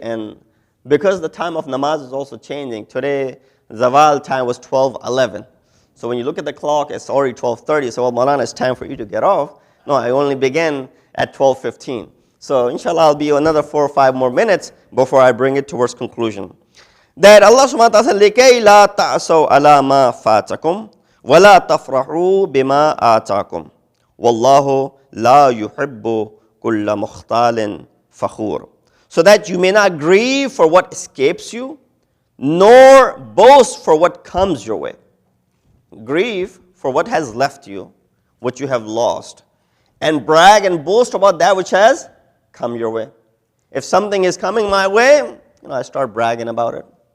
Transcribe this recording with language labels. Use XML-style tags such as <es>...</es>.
<en>And because the time of namaz is also changing. Today, Zawal time was 12:11. So when you look at the clock, it's already 12:30. So, well, Maulana, it's time for you to get off. No, I only began at 12:15. So inshallah, I'll be another 4 or 5 more minutes before I bring it towards conclusion. That Allah subhanahu wa ta'ala said,</en> <ar>لِكَيْ لَا تَعْسَوْا عَلَى مَا فَاتَكُمْ وَلَا تَفْرَحُوا بِمَا آتَاكُمْ وَاللَّهُ لَا يُحِبُّ كُلَّ مُخْتَالٍ فَخُورٍ.</ar> <en>So that you may not grieve for what escapes you, nor boast for what comes your way. Grieve for what has left you, what you have lost, and brag and boast about that which has come your way. If something is coming my way, I start bragging about it.</en>